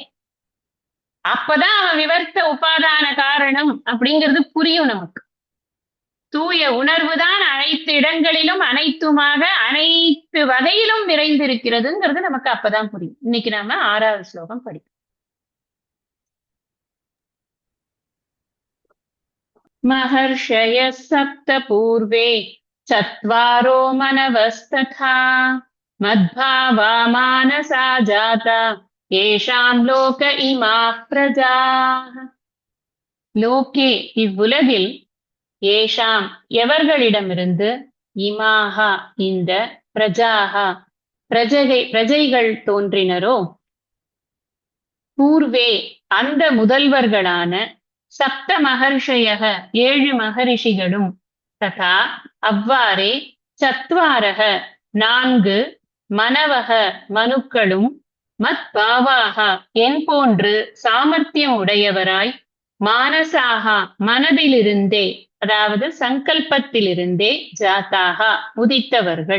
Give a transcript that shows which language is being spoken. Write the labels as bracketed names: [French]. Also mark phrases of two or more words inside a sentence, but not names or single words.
[Tamil] அப்பதான் அவன் விவர்த்த உபாதான காரணம் அப்படிங்கிறது புரியும் நமக்கு. தூய உணர்வுதான் அனைத்து இடங்களிலும் அனைத்துமாக அனைத்து வகையிலும் நிறைந்திருக்கிறதுங்கிறது நமக்கு அப்பதான் புரியும். இன்னைக்கு நாம 6வது ஸ்லோகம் படிப்போம். [Sanskrit] महर्षयः सप्त पूर्वे चत्वारो मनवस्तथा मद्भावा मानसा जाता येषां लोक इमाः प्रजाः. [Tamil] லோகே இவ்வுலகில், ஏஷாம் எவர்களிடமிருந்து, இமாஹா இந்த, பிரஜாஹா பிரஜைகள் தோன்றினரோ, பூர்வே அந்த முதல்வர்களான, [Sanskrit] सप्त महर्षयः [Tamil] 7 மகரிஷிகளும், ததா அவ்வாறே, சத்வாரக 4 மனவக மனுக்களும், மத்பாவாக என் போன்று சாமர்த்தியம் உடையவராய், மானசாகா மனதிலிருந்தே அதாவது சங்கல்பத்திலிருந்தே, ஜாத்தாகா உதித்தவர்கள்.